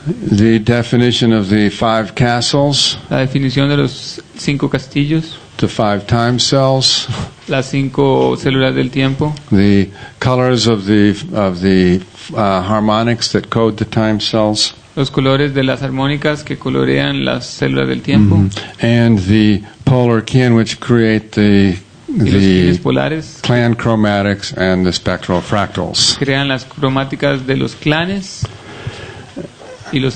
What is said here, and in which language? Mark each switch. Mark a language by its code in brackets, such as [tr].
[en] The definition of the 5 castles, [es] La definición de los 5 castillos, [en] the 5 time cells, [es] las 5 células del tiempo, [en] the colors of the harmonics that code the time cells, [es] los colores de las armónicas que colorean las células del tiempo, [en] and the polar kin, which create the [es] y los quines polares [en] clan chromatics and the spectral fractals. [es] crean las cromáticas de los clanes y los